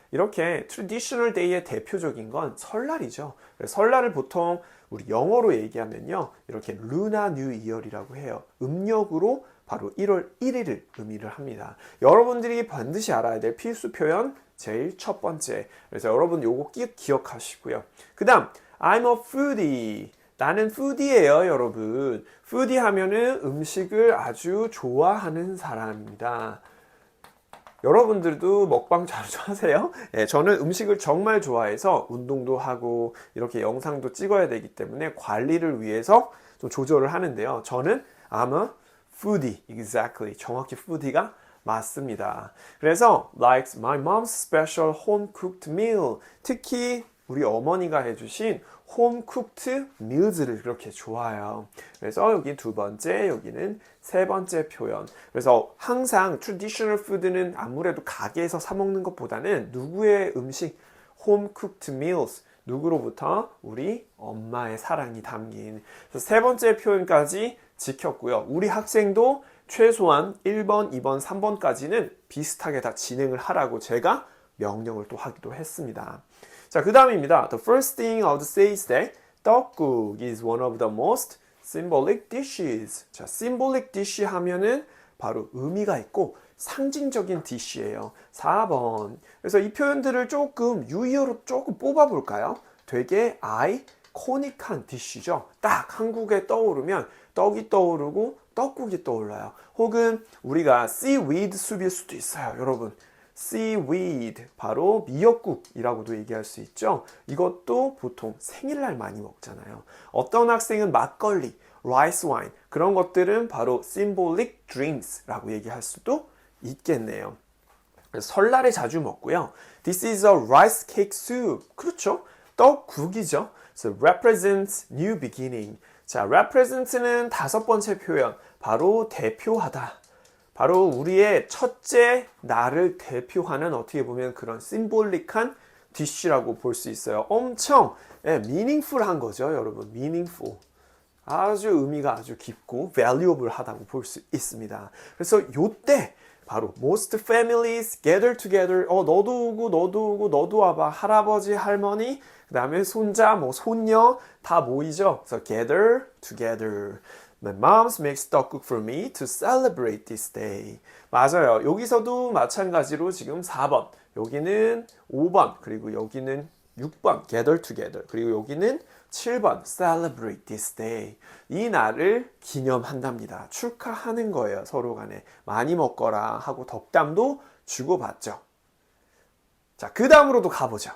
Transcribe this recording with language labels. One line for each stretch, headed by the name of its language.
Korean: 이렇게 traditional day의 대표적인 건 설날이죠. 설날을 보통 우리 영어로 얘기하면요. 이렇게 Lunar New Year이라고 해요. 음력으로 바로 1월 1일을 의미를 합니다. 여러분들이 반드시 알아야 될 필수 표현 제일 첫 번째. 그래서 여러분 요거 기억하시고요. 그 다음
English: I'm a foodie.
Korean: 나는 푸디예요, 여러분. 푸디 하면은 음식을 아주 좋아하는 사람입니다. 여러분들도 먹방 자주 하세요? 네, 저는 음식을 정말 좋아해서 운동도 하고 이렇게 영상도 찍어야 되기 때문에 관리를 위해서 좀 조절을 하는데요. 저는
English: I'm a foodie. Exactly.
Korean: 정확히 foodie가 맞습니다. 그래서
English: likes my mom's special home cooked meal.
Korean: 특히 우리 어머니가 해주신 홈 쿠크드 밀즈를 그렇게 좋아해요. 그래서 여기 두 번째, 여기는 세 번째 표현. 그래서 항상 트래디셔널 푸드는 아무래도 가게에서 사 먹는 것보다는 누구의 음식, 홈 쿠크드 밀즈, 누구로부터 우리 엄마의 사랑이 담긴. 그래서 세 번째 표현까지 지켰고요. 우리 학생도 최소한 1번, 2번, 3번까지는 비슷하게 다 진행을 하라고 제가 명령을 또 하기도 했습니다. 자, 그 다음입니다.
English: The first thing I would say is that 떡국 is one of the most symbolic dishes.
Korean: 자, symbolic dish 하면은 바로 의미가 있고 상징적인 디쉬예요. 4번. 그래서 이 표현들을 조금 유의어로 조금 뽑아볼까요? 되게 아이코닉한 디쉬죠. 딱 한국에 떠오르면 떡이 떠오르고 떡국이 떠올라요. 혹은 우리가 seaweed 숲일 수도 있어요, 여러분. seaweed, 바로 미역국이라고도 얘기할 수 있죠. 이것도 보통 생일날 많이 먹잖아요. 어떤 학생은 막걸리, rice wine, 그런 것들은 바로 symbolic drinks라고 얘기할 수도 있겠네요. 설날에 자주 먹고요.
English: This is a rice cake soup.
Korean: 그렇죠. 떡국이죠.
English: So represents new beginning.
Korean: 자, represent는 5번째 표현. 바로 대표하다. 바로 우리의 첫째 날을 대표하는 어떻게 보면 그런 심볼릭한 디쉬라고 볼 수 있어요. 엄청 meaningful한 거죠, 여러분.
English: meaningful.
Korean: 아주 의미가 아주 깊고 valuable 하다고 볼 수 있습니다. 그래서 요때 바로
English: most families gather together.
Korean: 너도 오고 너도 오고 너도 와봐. 할아버지, 할머니, 그 다음에 손자, 손녀 다 모이죠. 그래서
English: gather together. My mom makes 떡국 for me to celebrate this day.
Korean: 맞아요. 여기서도 마찬가지로 지금 4번, 여기는 5번, 그리고 여기는 6번, gather together. 그리고 여기는 7번,
English: celebrate this day.
Korean: 이 날을 기념한답니다. 축하하는 거예요. 서로 간에. 많이 먹거라 하고 덕담도 주고받죠. 자, 그 다음으로도 가보죠.